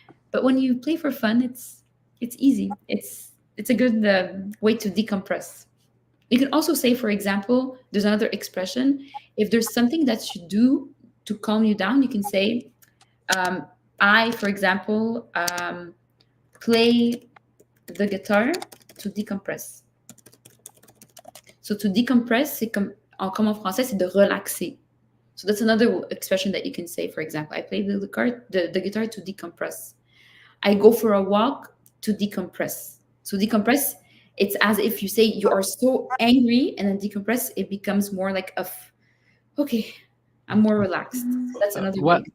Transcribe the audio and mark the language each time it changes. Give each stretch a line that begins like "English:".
English: But when you play for fun, it's easy. It's a good way to decompress. You can also say, for example, there's another expression. If there's something that you do to calm you down, you can say, I, for example, play the guitar to decompress. So to decompress,
French: c'est comme en français, c'est de relaxer.
English: So that's another expression that you can say. For example, I play the guitar to decompress. I go for a walk to decompress. So decompress, it's as if you say you are so angry, and then decompress, it becomes more like okay, I'm more relaxed. So that's another way.